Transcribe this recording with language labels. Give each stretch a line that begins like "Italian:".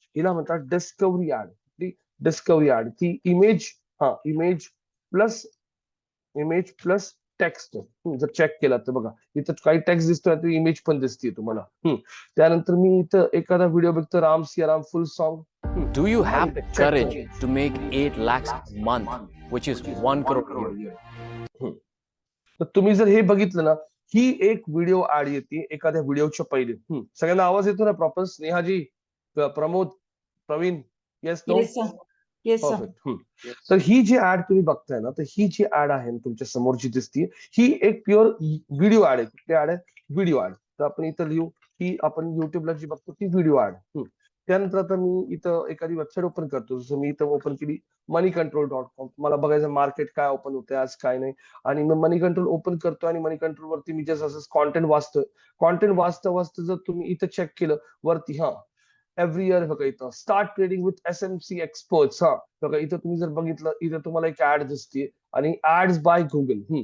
Marathi: हिला म्हणतात discovery add. Discovery add. ती इमेज, हा, इमेज प्लस टेक्स्ट जर चेक केला तर बघा इथं काही टेक्स्ट दिसतोय ती इमेज पण दिसते तुम्हाला. त्यानंतर मी इथं एखादा व्हिडिओ बघतो राम सियाराम फुल song.
English: Do you have the check courage to make 8 lakhs a month, which is 1 crore a year?
Marathi: तर तुम्ही जर हे बघितलं ना, ही एक व्हिडिओ ऍड येते एखाद्या व्हिडिओच्या पहिले. सगळ्यांना आवाज येतो ना proper? स्नेहाजी, Pramod, Pravin, yes no?
English: Yes, sir. Yes, sir.
Marathi: Perfect. तर ही जी ऍड तुम्ही बघताय ना, तर ही जी ऍड आहे ना तुमच्या समोर जी दिसते, ही एक प्युअर व्हिडिओ ऍड आहे. कुठली ऍड आहे? Video add. तर आपण इथं लिहू की आपण युट्यूबला जी बघतो ती व्हिडिओ ऍड. त्यानंतर आता मी इथं एखादी वेबसाईट ओपन करतो. जसं मी इथं ओपन केली moneycontrol.com. मला बघायचं मार्केट काय ओपन होते आज काय नाही. आणि मग मनी कंट्रोल ओपन करतो आणि मनी कंट्रोल वरती मी जस्ट असं कॉन्टेंट वाचतोय. कॉन्टेंट वाचता वाचता जर तुम्ही इथं चेक केलं वरती, एव्हरी इयर बघा इथं
English: Start trading with SMC experts.
Marathi: बघा इथं तुम्ही जर बघितलं इथं तुम्हाला एक ऍड दिसते आणि ऍड्स बाय गुगल.